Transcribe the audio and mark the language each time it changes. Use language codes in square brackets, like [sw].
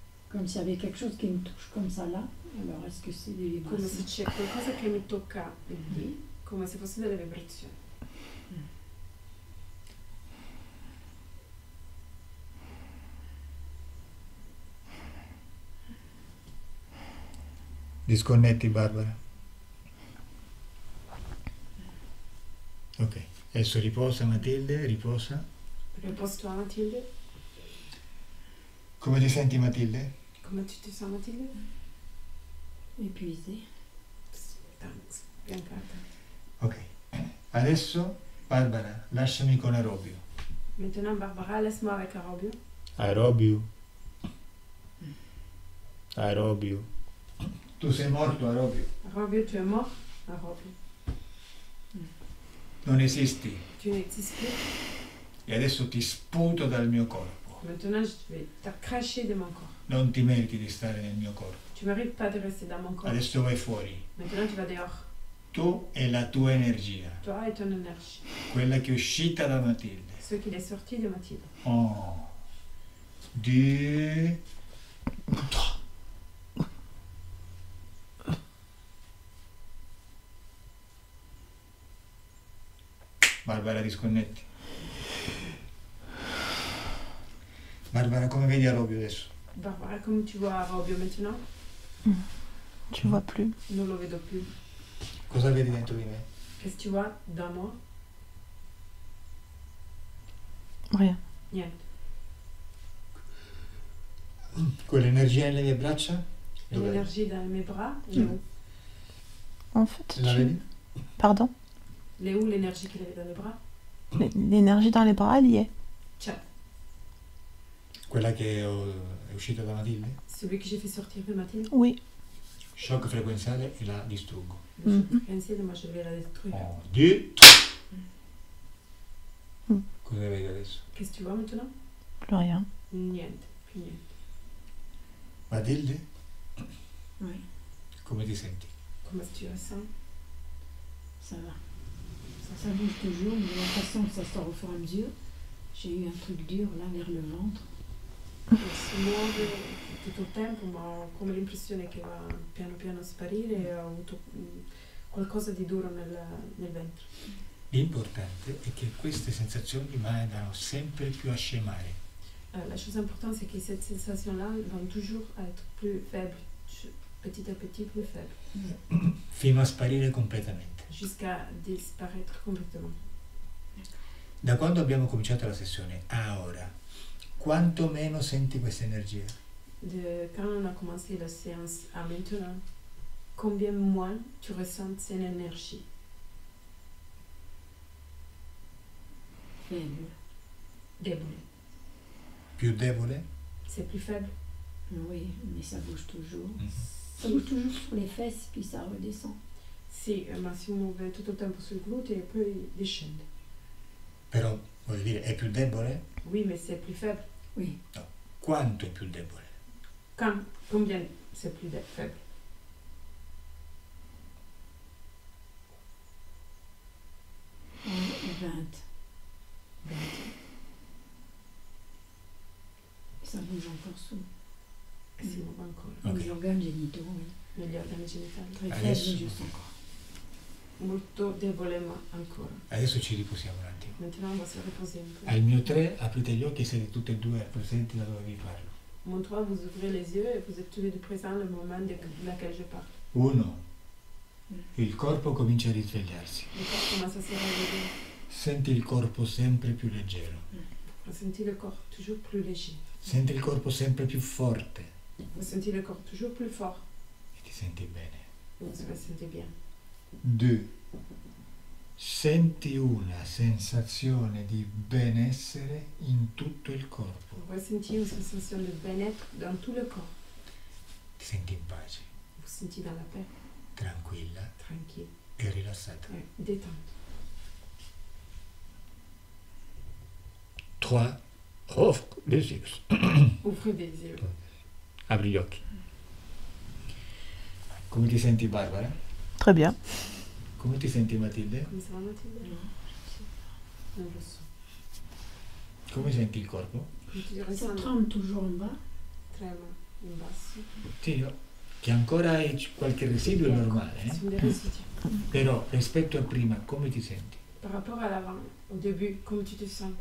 [fr] Comme s'il y avait quelque chose qui me touche comme ça là. Alors est-ce que c'est des [it] Come se [fr] vibrations? [it] c'è qualcosa che mi tocca lì, come se fosse delle vibrazioni. Disconnetti, Barbara. Ok, adesso riposa Matilde, riposa. [fr] Repose-toi, Mathilde. [it] Come ti senti Matilde? [fr] Comment tu te sens, Mathilde? Épuisé. [en] Thanks. Biancata. [it] Ok, adesso Barbara, lasciami con Aerobio. [fr] Maintenant, Barbara, laisse-moi avec Arobio. [it] Aerobio. Aerobio. Tu sei morto, Aerobio. [fr] Arobio, tu es mort? Arobio. [it] Non esisti. [fr] Tu n'existes plus. [it] E adesso ti sputo dal mio corpo. [fr] Maintenant, je vais te cracher de mon corps. [it] Non ti meriti di stare nel mio corpo. [fr] Tu mérites pas de rester dans mon corps. [it] Adesso vai fuori. [fr] Maintenant, tu vas dehors. [it] Tu e la tua energia. [fr] Toi et ton énergie. [it] Quella che è uscita da Matilde. [fr] Ce qu'il est sorti de Mathilde. [it] 1, 2, 3. Barbara, disconnetti. Barbara, come vedi Arobio adesso? [fr] Barbara, comment tu vois Arobio maintenant? Tu vois plus. [it] Non lo vedo più. Cosa vedi dentro di me? [fr] Qu'est-ce que tu vois dans moi? Rien. [it] Niente. Quell'energia nelle mie braccia? Dov'è? [fr] L'énergie dans mes bras, elle est où? En fait, [it] La vedi? [fr] Pardon. Elle est où l'énergie qu'il avait dans les bras? L'énergie dans les bras, elle y est. [it] Ciao. Quella che è uscita da Matilde? [fr] Celui que j'ai fait sortir de Mathilde, Oui. [it] Shock frequenziale e la distruggo. [fr] le choc fréquentiel, moi je vais la détruire. [it] 1, 2, 3. Cosa vedi adesso? [fr] Qu'est-ce que tu vois maintenant? Plus rien. [it] Niente, più niente. Matilde, [fr] Oui, [it] come ti senti? [fr] Comment est-ce que tu ressens? ça va. Ça bouge toujours, mais de la façon que ça sort au fur et à mesure. J'ai eu un truc dur là vers le ventre. [it] Si muove tutto il tempo, ma ho come l'impressione che va piano piano a sparire e ho avuto qualcosa di duro nel ventre. L'importante è che queste sensazioni vadano sempre più a scemare. [fr] La chose importante, c'est que cette sensation-là va toujours être plus faible, petit à petit plus faible, [it] Fino a sparire completamente. [fr] jusqu'à disparaître complètement. [it] Da quando abbiamo cominciato la sessione a ora, quanto meno senti questa energia? [fr] Quand on a commencé la séance à maintenant, combien moins tu ressens cette énergie? Faible. Débile. [it] Più debole? [fr] C'est plus faible? Oui, mais ça bouge toujours. Ça bouge toujours sur les fesses, puis ça redescend. [it] Sì, ma si muove tutto il tempo sul gluteo e poi discende. Però, voglio dire, è più debole? [fr] Oui, mais c'est plus faible. Oui, [it] Quanto è più debole? [fr] Combien c'est plus faible? et 20. Ça bouge encore sous. [it] E si muove ancora. Ok. [fr] Les organes génitaux, oui. [it] Negli organi genitali. [fr] Très [it] Adesso- [fr] faible juste encore. [it] Molto debole, ma ancora. Adesso ci riposiamo un attimo. [fr] Maintenant, on va se reposer un peu. [it] Al mio 3 aprite gli occhi e siete tutti e due presenti da dove vi parlo. [fr] Mon 3, vous ouvrez les yeux et vous êtes tous les deux présents le moment de laquelle je parle. [it] 1, Il corpo comincia a risvegliarsi. [fr] Le corps commence à se réveiller. [it] Senti il corpo sempre più leggero. [fr] Ressenti le corps toujours plus léger. [it] Senti il corpo sempre più forte. [fr] Ressenti le corps toujours plus fort. [it] E ti senti bene. [fr] Vous vous sentez bien. [it] 2. Senti una sensazione di benessere in tutto il corpo. [fr] Vous ressentez une sensation de bien-être dans tout le corps. [it] Ti senti in pace, [fr] Vous vous sentez dans la paix, [it] tranquilla [fr] tranquille, [it] e rilassata. [fr] détente. 3. Offre les yeux. Ouvrez des yeux. [it] Apri gli occhi. Come ti senti, Barbara? [fr] Très bien. [it] Come ti senti, Matilde? Come [fr] ça va, [it] Mathilde? Non lo so. Come senti il corpo? Come ti [fr] Ça ressens? tremble toujours en bas. [it] Trema in basso. Sì, che ancora hai qualche residuo è normale, [fr] Ce sont des résidus. [it] però rispetto a prima come ti senti? [fr] Par rapport à l'avant, au début, comment tu te sens?